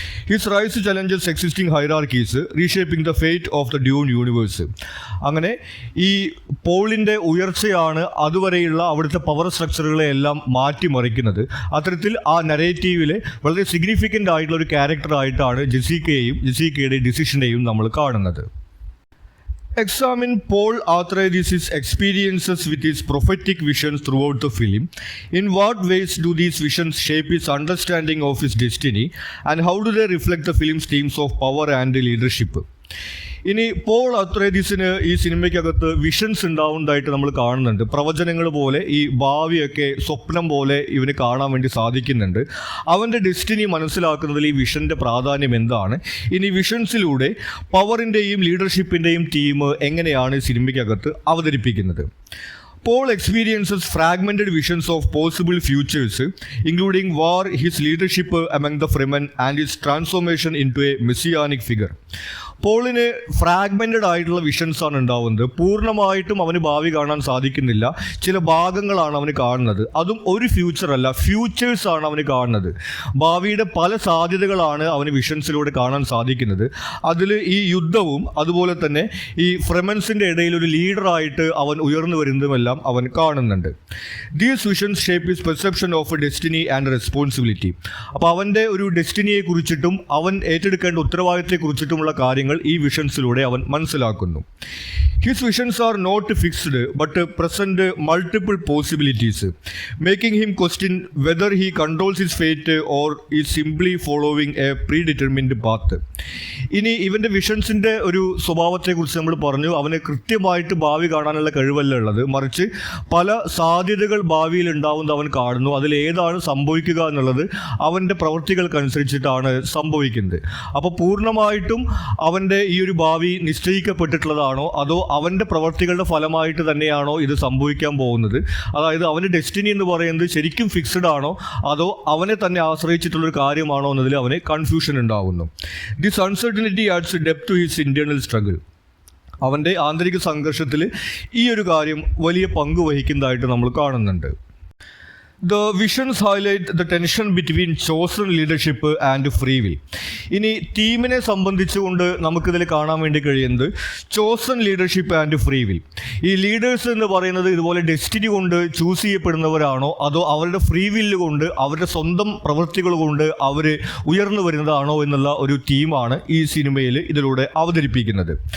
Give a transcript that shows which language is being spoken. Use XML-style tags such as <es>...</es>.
<en>His rise challenges existing hierarchies, reshaping the fate of the Dune universe.</en> <ml>അങ്ങനെ ഈ പോളിൻ്റെ ഉയർച്ചയാണ് അതുവരെയുള്ള അവിടുത്തെ പവർ സ്ട്രക്ചറുകളെ എല്ലാം മാറ്റിമറിക്കുന്നത്. അത്തരത്തിൽ ആ നരേറ്റീവിലെ വളരെ സിഗ്നിഫിക്കൻ്റ് ആയിട്ടുള്ള ഒരു ക്യാരക്ടറായിട്ടാണ് ജെസിക്കയുടെ ഡിസിഷനെയും നമ്മൾ കാണുന്നത്.</ml> <en>Examine Paul Atreides' experiences with his prophetic visions throughout the film. In what ways do these visions shape his understanding of his destiny, and how do they reflect the film's themes of power and leadership?</en> <ml>ഇനി Paul അത്രേദീസിന് ഈ സിനിമയ്ക്കകത്ത് visions ഉണ്ടാവുന്നതായിട്ട് നമ്മൾ കാണുന്നുണ്ട്. പ്രവചനങ്ങൾ പോലെ ഈ ഭാവിയൊക്കെ സ്വപ്നം പോലെ ഇവന് കാണാൻ വേണ്ടി സാധിക്കുന്നുണ്ട്. അവൻ്റെ ഡെസ്റ്റിനി മനസ്സിലാക്കുന്നതിൽ ഈ വിഷൻ്റെ പ്രാധാന്യം എന്താണ്, ഇനി വിഷൻസിലൂടെ പവറിൻ്റെയും ലീഡർഷിപ്പിൻ്റെയും തീം എങ്ങനെയാണ് സിനിമയ്ക്കകത്ത് അവതരിപ്പിക്കുന്നത്.</ml> <en>Paul experiences fragmented visions of possible futures, including war, his leadership among the Fremen, and his transformation into a messianic figure.</en> <ml>പോളിന് fragmented ആയിട്ടുള്ള വിഷൻസ് ആണ് ഉണ്ടാവുന്നത്. പൂർണ്ണമായിട്ടും അവന് ഭാവി കാണാൻ സാധിക്കുന്നില്ല. ചില ഭാഗങ്ങളാണ് അവന് കാണുന്നത്. അതും ഒരു ഫ്യൂച്ചറല്ല, ഫ്യൂച്ചേഴ്സാണ് അവന് കാണുന്നത്. ഭാവിയുടെ പല സാധ്യതകളാണ് അവന് വിഷൻസിലൂടെ കാണാൻ സാധിക്കുന്നത്. അതിൽ ഈ യുദ്ധവും അതുപോലെ തന്നെ ഈ ഫ്രെമൻസിൻ്റെ ഇടയിൽ ഒരു ലീഡറായിട്ട് അവൻ ഉയർന്നു വരുന്നതുമെല്ലാം അവൻ കാണുന്നുണ്ട്.</ml> <en>These visions shape his perception of destiny and responsibility.</en> <ml>അപ്പോൾ അവൻ്റെ ഒരു ഡെസ്റ്റിനിയെ കുറിച്ചിട്ടും അവൻ ഏറ്റെടുക്കേണ്ട ഉത്തരവാദിത്തത്തെക്കുറിച്ചിട്ടുമുള്ള കാര്യങ്ങൾ ഈ വിഷൻസിലൂടെ അവൻ മനസ്സിലാക്കുന്നു.</ml> <en>His visions are not fixed but present multiple possibilities, making him question whether he controls his fate or is simply following a predetermined path.</en> <ml>ഇനി ഇവൻ്റെ വിഷൻസിൻ്റെ ഒരു സ്വഭാവത്തെക്കുറിച്ച് നമ്മൾ പറഞ്ഞു. അവന് കൃത്യമായിട്ട് ഭാവി കാണാനുള്ള കഴിവല്ല ഉള്ളത്, മറിച്ച് പല സാധ്യതകൾ ഭാവിയിൽ ഉണ്ടാവുന്നത് അവൻ കാണുന്നു. അതിലേതാണ് സംഭവിക്കുക എന്നുള്ളത് അവൻ്റെ പ്രവൃത്തികൾക്കനുസരിച്ചിട്ടാണ് സംഭവിക്കുന്നത്. അപ്പോൾ പൂർണ്ണമായിട്ടും അവൻ്റെ ഈ ഒരു ഭാവി നിശ്ചയിക്കപ്പെട്ടിട്ടുള്ളതാണോ അതോ അവൻ്റെ പ്രവർത്തികളുടെ ഫലമായിട്ട് തന്നെയാണോ ഇത് സംഭവിക്കാൻ പോകുന്നത്? അതായത് അവൻ്റെ ഡെസ്റ്റിനി എന്ന് പറയുന്നത് ശരിക്കും ഫിക്സ്ഡ് ആണോ അതോ അവനെ തന്നെ ആശ്രയിച്ചിട്ടുള്ളൊരു കാര്യമാണോ എന്നതിൽ അവന് കൺഫ്യൂഷൻ ഉണ്ടാകുന്നു.</ml> <en>This uncertainty adds depth to his internal struggle.</en> <ml>അവൻ്റെ ആന്തരിക സംഘർഷത്തിൽ ഈ ഒരു കാര്യം വലിയ പങ്ക് വഹിക്കുന്നതായിട്ട് നമ്മൾ കാണുന്നുണ്ട്.</ml> <en>The visions highlight the tension between chosen leadership and free will.</en> <ml>ഇനി ടീമിനെ സംബന്ധിച്ചുകൊണ്ട് നമുക്കിതിൽ കാണാൻ വേണ്ടി കഴിയുന്നത്</ml> <en>Chosen leadership and free will.</en> <ml>ഈ ലീഡേഴ്സ് എന്ന് പറയുന്നത് ഇതുപോലെ ഡെസ്റ്റിനി കൊണ്ട് ചൂസ് ചെയ്യപ്പെടുന്നവരാണോ അതോ അവരുടെ ഫ്രീ വില്ല് കൊണ്ട് അവരുടെ സ്വന്തം പ്രവൃത്തികൾ കൊണ്ട് അവർ ഉയർന്നു വരുന്നതാണോ എന്നുള്ള ഒരു ടീമാണ് ഈ സിനിമയിൽ ഇതിലൂടെ അവതരിപ്പിക്കുന്നത്.</ml>